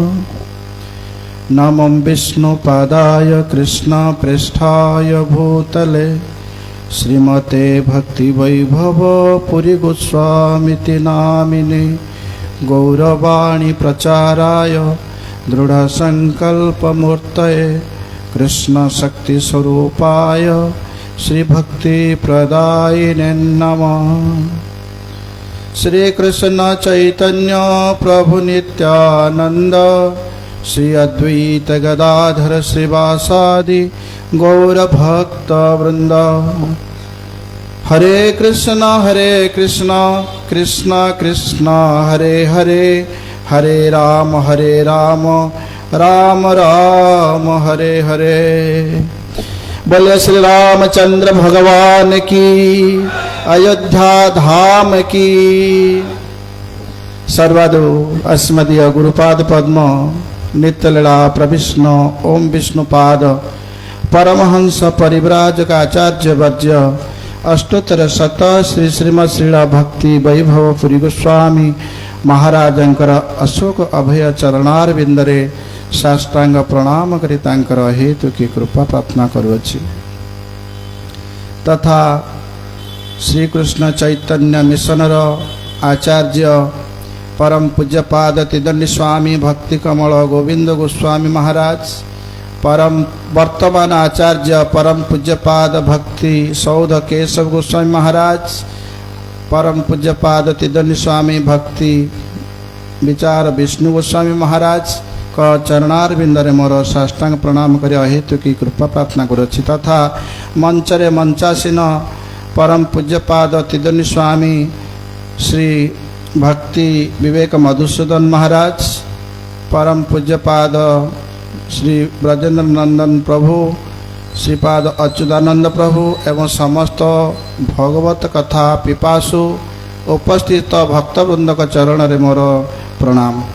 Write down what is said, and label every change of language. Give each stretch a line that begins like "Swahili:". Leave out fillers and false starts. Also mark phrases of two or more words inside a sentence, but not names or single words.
Sanskrit: नमो विष्णुपादाय कृष्णप्रेष्ठाय भूतले श्रीमते भक्तिवैभव पुरी गोस्वामीति नामिने गौरवाणी प्रचाराय दृढ़संकल्पमूर्तये कृष्णशक्तिस्वरूपाय श्रीभक्तिप्रदायिने नमः। श्रीकृष्ण चैतन्य प्रभु नित्यानंद श्री अद्वैत गदाधर श्रीवासादि गौरभक्तवृंद। हरे कृष्ण कृष्ण कृष्ण हरे हरे, हरे राम राम राम हरे हरे।
Hindi: बोले श्री रामचंद्र भगवान की, अयोध्या धाम की।
Odia: ସର୍ବଦୋ ଅସ୍ମଦୀୟ ଗୁରୁପାଦ ପଦ୍ମ ନିତ୍ୟଲୀଳା ପ୍ରବିଷ୍ଣୁ ଓମ ବିଷ୍ଣୁପାଦ ପରମହଂସ ପରିବ୍ରାଜକ ଆଚାର୍ଯ୍ୟ ବର୍ଜ୍ୟ ଅଷ୍ଟୋତ୍ତର ଶତ ଶ୍ରୀ ଶ୍ରୀମଦ ଶ୍ରୀଲା ଭକ୍ତି ବୈଭବ ପୁରୀ ଗୋସ୍ୱାମୀ ମହାରାଜଂକର ଅଶୋକ ଅଭୟ ଚରଣାରବିନ୍ଦରେ ସାଷ୍ଟାଙ୍ଗ ପ୍ରଣାମ କରି ତାଙ୍କର ହେତୁ କୀ କୃପା ପ୍ରାର୍ଥନା କରୁଅଛି। ତଥା ଶ୍ରୀକୃଷ୍ଣ ଚୈତନ୍ୟ ମିଶନର ଆଚାର୍ଯ୍ୟ ପରମ ପୂଜ୍ୟପାଦ ତ୍ରିଦଣ୍ଡୀ ସ୍ୱାମୀ ଭକ୍ତି କମଳ ଗୋବିନ୍ଦ ଗୋସ୍ୱାମୀ ମହାରାଜ, ପରମ ବର୍ତ୍ତମାନ ଆଚାର୍ଯ୍ୟ ପରମ ପୂଜ୍ୟପାଦ ଭକ୍ତି ସୌଧ କେଶବ ଗୋସ୍ୱାମୀ ମହାରାଜ, ପରମ ପୂଜ୍ୟପାଦ ତ୍ରିଦଣ୍ଡୀ ସ୍ୱାମୀ ଭକ୍ତି ବିଚାର ବିଷ୍ଣୁ ଗୋସ୍ୱାମୀ ମହାରାଜ କା ଚରଣାରବିନ୍ଦରେ ମୋର ସାଷ୍ଟାଙ୍ଗ ପ୍ରଣାମ କର ହେତୁ କୀ କୃପା ପ୍ରାର୍ଥନା କରୁଛି। ତଥା ମଞ୍ଚରେ ମଞ୍ଚାସୀନ ପରମ ପୂଜ୍ୟପାଦ ତ୍ରିଦଣ୍ଡୀ ସ୍ୱାମୀ ଶ୍ରୀ ଭକ୍ତି ବିବେକ ମଧୁସୂଦନ ମହାରାଜ, ପରମ ପୂଜ୍ୟପାଦ ଶ୍ରୀ ବ୍ରଜେନ୍ଦ୍ର ନନ୍ଦନ ପ୍ରଭୁ, ଶ୍ରୀପାଦ ଅଚ୍ୟୁତାନନ୍ଦ ପ୍ରଭୁ ଏବଂ ସମସ୍ତ ଭଗବତ କଥା ପିପାସୁ ଉପସ୍ଥିତ ଭକ୍ତବୃନ୍ଦ ଚରଣ ରେ ମୋର ପ୍ରଣାମ।